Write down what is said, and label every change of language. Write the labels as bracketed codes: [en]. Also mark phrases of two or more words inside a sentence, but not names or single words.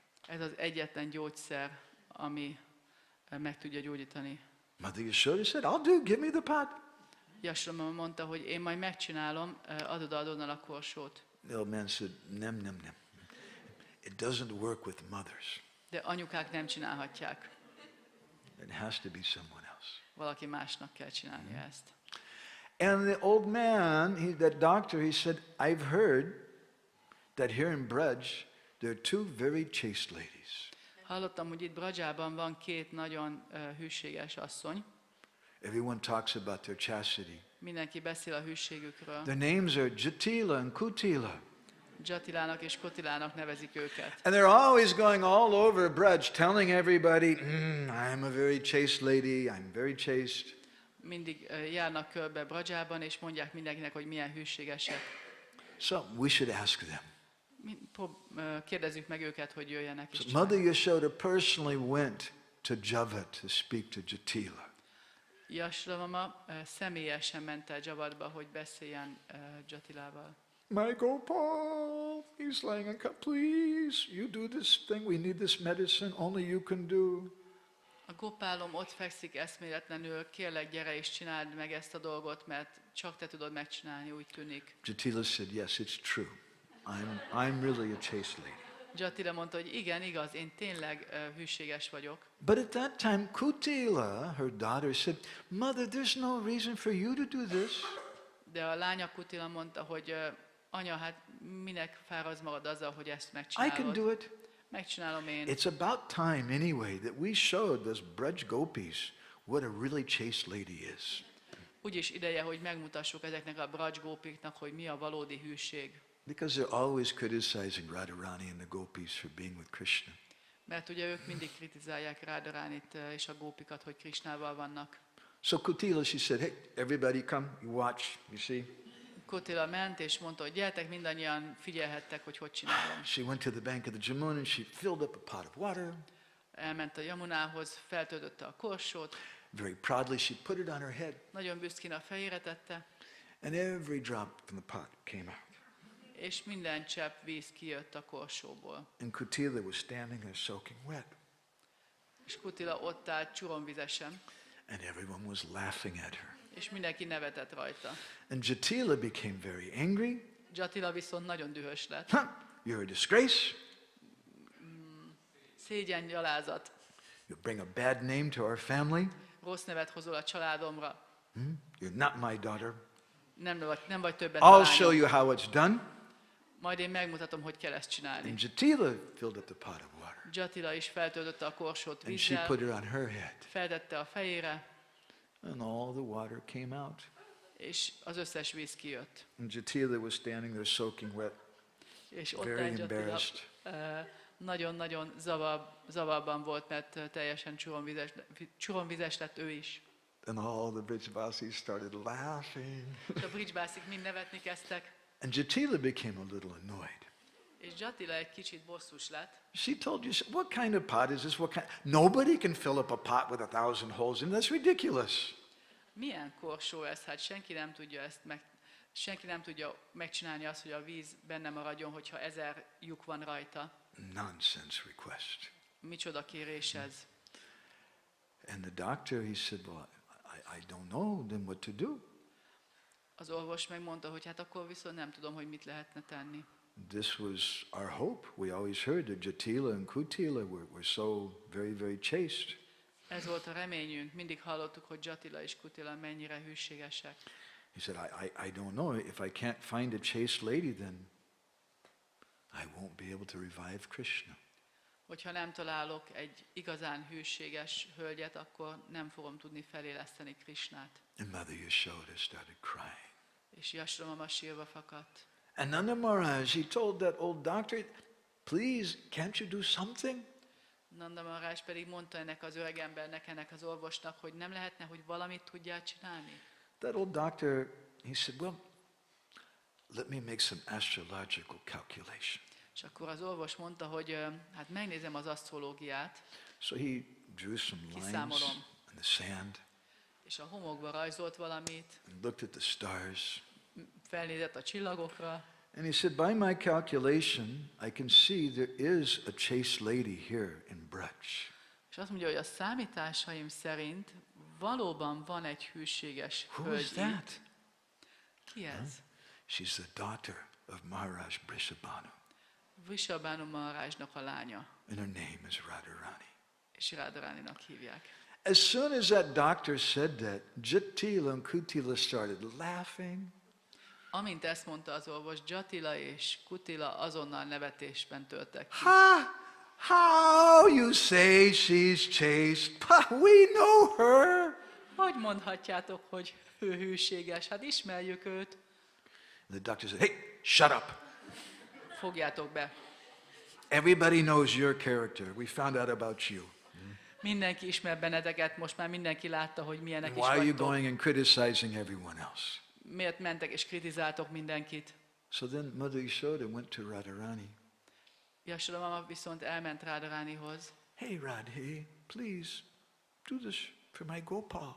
[hu] Ez az egyetlen gyógyszer, ami meg tudja gyógyítani. [en] Mother Yashoda said, I'll do, give me the pot. [hu] Yashoda mondta, hogy én majd megcsinálom, adod azonnal a korsót. [en] The old man said, nem. It doesn't work with mothers. [hu] De anyukák nem csinálhatják. [en] It has to be someone else. [hu] Valaki másnak kell csinálni ezt. [en] And the old man, that doctor, he said, I've heard that here in Braj, there are two very chaste ladies. [hu] Hallottam, hogy itt Brajában van két nagyon hűséges asszony. [en] Everyone talks about their chastity. [hu] Mindenki beszél a hűségükről. [en] Their names are Jatila and Kutila. [hu] Jatilának és Kotilának nevezik őket. [en] And they're always going all over Braj, telling everybody, I'm a very chaste lady, I'm very chaste. [hu] Mindig járnak körbe Brajában, és mondják mindenkinek, hogy milyen hűségesek. [en] So we should ask them. [hu] Kérdezzük meg őket, hogy jöjjenek és [en] So Mother Yashoda personally went to Javat to speak to Jatila. [hu] Yashoda személyesen ment el Javatba, hogy beszéljen Jatilával. [en] My Gopal, he's laying a cup. Please, you do this thing. We need this medicine. Only you can do. [hu] A Gopálom ott fekszik eszméletlenül, kérlek, gyere és csináld meg ezt a dolgot, mert csak te tudod megcsinálni, úgy tűnik. [en] Jatila said, yes, it's true. I'm really a chaste lady. [hu] Jatila mondta, hogy igen, igaz, én tényleg hűséges vagyok. [en] But at that time, Kutila, her daughter, said, Mother, there's no reason for you to do this. [hu] De a lánya Kutila mondta, hogy anya, hát minek fáradsz magad azzal, hogy ezt [en] I [hu] megcsinálod? [en] can do it. [hu] Megcsinálom én. [en] It's about time anyway that we showed those Braj gopis what a really chaste lady is. [hu] Úgyis ideje, hogy megmutassuk ezeknek a Braj gópiknak, hogy mi a valódi hűség. [en] Because they're always criticizing Radharani and the gopis for being with Krishna. [hu] Mert ugye ők mindig kritizálják Radharánit és a gópikat, hogy Krishnával vannak. [en] So Kutila, she said, hey, everybody come, you watch, you see. [hu] Kutila ment és mondta, hogy gyertek, mindannyian figyelhettek, hogy csinálom. [en] She went to the bank of the Jamuna and she filled up a pot of water. [hu] Elment a Yamunához, feltöltötte a korsót. [en] Very proudly she put it on her head. [hu] Nagyon büszkén a fejére tette. [en] And every drop from the pot came out. [hu] És minden csepp víz kijött a korsóból. [en] And Kutila was standing there soaking wet. [hu] És Kutila ott állt csuromvizesen. [en] And everyone was laughing at her. [hu] És mindenki nevetett rajta. [en] And Jatila became very angry. [hu] Jatila viszont nagyon dühös lett. [en] You're a disgrace. [hu] Szégyen, gyalázat. [en] You bring a bad name to our family. [hu] Rossz nevet hozol a családomra. [en] You're not my daughter. [hu] Nem vagy többet [en] I'll [hu] a [en] show [hu] lányom. [en] you how it's done. [hu] Majd én megmutatom, hogy kell ezt csinálni. [en] And Jatila filled up the pot of water. [hu] Jatila is feltöltötte a korsót [en] And she [hu] vízzel, [en] put it on her head. [hu] feltette a fejére, [en] And all the water came out. [hu] és az összes víz kijött. [en] And Jatila was standing there soaking wet, [hu] És ott [en] very [hu] állt Jatila, [en] embarrassed. [hu] nagyon-nagyon zavarban volt, mert teljesen csuromvizes lett ő is. [en] And all the Brijvasis started laughing. [hu] És a bridgebászik mind nevetni kezdtek, [en] And Jatila became a little annoyed. [hu] és Jatila egy kicsit bosszus lett. [en] She told you, what kind of pot is this? Nobody can fill up a pot with 1,000 holes in it. That's ridiculous. [hu] Milyen korsó ez? Hát senki nem tudja megcsinálni azt, hogy a víz benne maradjon, hogyha 1000 lyuk van rajta. [en] Nonsense request. [hu] Micsoda kérés ez? [en] And the doctor, he said, well, I don't know then what to do. [hu] Az orvos megmondta, hogy hát akkor viszont nem tudom, hogy mit lehetne tenni. [en] This was our hope. We always heard that Jatila and Kutila were so very, very chaste. [hu] Ez volt a reményünk. Mindig hallottuk, hogy Jatila és Kutila mennyire hűségesek. [en] He said, I don't know. If I can't find a chaste lady, then I won't be able to revive Krishna. [hu] Hogyha nem találok egy igazán hűséges hölgyet, akkor nem fogom tudni feléleszteni Krishnát. [en] And Mother Yashoda started crying. [hu] És Yashoda mama sírva fakadt. [en] And Nanda Maharaj, he told that old doctor, please, can't you do something? [hu] Nanda Maharaj pedig mondta ennek az öreg embernek, ennek az orvosnak, hogy nem lehetne, hogy valamit tudjál csinálni. [en] That old doctor, he said, well, let me make some astrological calculation. [hu] És akkor az orvos mondta, hogy hát megnézem az asztrológiát, [en] So he drew some lines [hu] kiszámolom. [en] in the sand [hu] És a homokba rajzolt valamit, [en] and looked at the stars. [hu] felnézett a csillagokra, [en] And he said, by my calculation, I can see there is a chaste lady here in Brutch. [hu] és azt mondja, hogy a számításaim szerint valóban van egy hűséges [en] Who is [hu] hölgy [en] that? [hu] itt. Ki ez? [en] She's the daughter of Maharaj Vrishabhanu, [hu] Vrishabhanu Maharajnak a lánya, [en] and her name is Radharani. [hu] és Radharaninak hívják. [en] As soon as that doctor said that, Jatila and Kutila started laughing. [hu] Amint ezt mondta az orvos, Jatila és Kutila azonnal nevetésben törtek ki. Ha! [en] How you say she's chaste? We know her. [hu] Hogy mondhatjátok, hogy ő hűséges? Hát ismerjük őt. [en] And the doctor said, hey, shut up. [hu] Fogjátok be. [en] Everybody knows your character. We found out about you. [hu] Mindenki ismer benneteket, most már mindenki látta, hogy milyenek [en] And [hu] is [en] why are you [hu] vagytok. [en] going and criticizing everyone else? [hu] Miért mentek és kritizáltok mindenkit? [en] So then Mother Yashoda went to Radharani. [hu] Yashoda mama viszont elment Radharanihoz. [en] Hey, Radhe, please do this for my Gopal.